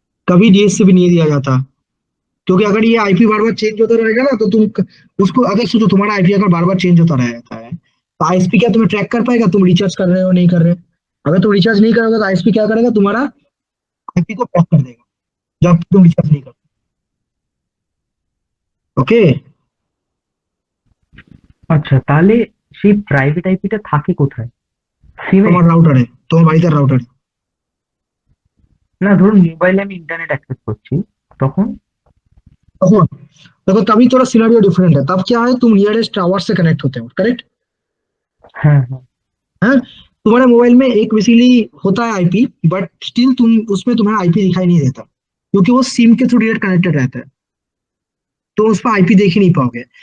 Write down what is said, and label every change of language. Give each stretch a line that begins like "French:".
Hindi: कभी डीएससी भी नहीं दिया जाता, क्योंकि अगर ये आईपी बार बार चेंज होता रहेगा ना तो तुम उसको, अगर सोचो तुम्हारा आईपी अगर बार बार चेंज होता रहता है तो आईएसपी क्या तुम्हें ट्रैक कर पाएगा तुम रिचार्ज कर रहे हो नहीं कर रहे हो? अगर तुम रिचार्ज नहीं करोगे तो आईएसपी क्या करेगा, तुम्हारा आईपी को ट्रैक कर देगा जब तुम रिचार्ज नहीं करते। ओके।
Bangla: আচ্ছা, তাহলে সেই প্রাইভেট আইপিটা থাকে কোথায়? সিমে? তোমার রাউটার है, তোমার বাড়িতে রাউটার। না, ধরুন মোবাইলে আমি ইন্টারনেট অ্যাক্সেস করছি, তখন?
Hindi: तখন देखो तभी थोड़ा सिनेरियो डिफरेंट है, तब क्या है तुम नियरेस्ट टावर से कनेक्ट होते हो, करेक्ट?
Bangla: হ্যাঁ, হ্যাঁ।
Hindi: है, तुम्हारे मोबाइल में एक बेसिकली होता है आईपी, बट स्टिल तुम उसमें तुम्हारा आईपी दिखाई नहीं देता, क्योंकि वो सिम के थ्रू डायरेक्ट कनेक्टेड रहता है, तो उस पर आईपी देख ही नहीं पाओगे।